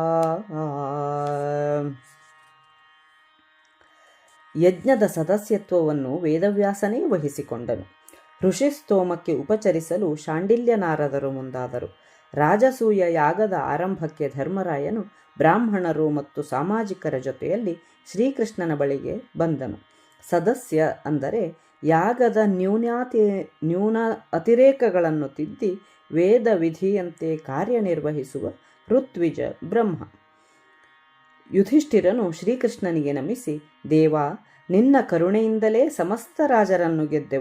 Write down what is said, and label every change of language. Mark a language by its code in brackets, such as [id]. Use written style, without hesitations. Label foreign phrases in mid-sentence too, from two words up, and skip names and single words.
[kn] ಯಜ್ಞದ ಸದಸ್ಯತ್ವವನ್ನು ವೇದವ್ಯಾಸನೇ ವಹಿಸಿಕೊಂಡನು. ಋಷಿಸ್ತೋಮಕ್ಕೆ ಉಪಚರಿಸಲು ಶಾಂಡಿಲ್ಯ ನಾರದರು ಮುಂದಾದರು. ರಾಜಸೂಯ ಯಾಗದ ಆರಂಭಕ್ಕೆ ಧರ್ಮರಾಯನು ಬ್ರಾಹ್ಮಣರು ಮತ್ತು ಸಾಮಾಜಿಕರ ಜೊತೆಯಲ್ಲಿ ಶ್ರೀಕೃಷ್ಣನ ಬಳಿಗೆ ಬಂದನು. ಸದಸ್ಯ ಅಂದರೆ ಯಾಗದ ನ್ಯೂನ ಅತಿರೇಕಗಳನ್ನು ತಿದ್ದಿ ವೇದ ವಿಧಿಯಂತೆ ಕಾರ್ಯನಿರ್ವಹಿಸುವ ಋತ್ವಿಜ ಬ್ರಹ್ಮ. ಯುಧಿಷ್ಠಿರನು ಶ್ರೀಕೃಷ್ಣನಿಗೆ ನಮಿಸಿ, ದೇವ, ನಿನ್ನ ಕರುಣೆಯಿಂದಲೇ ಸಮಸ್ತ ರಾಜರನ್ನು ಗೆದ್ದೆವು.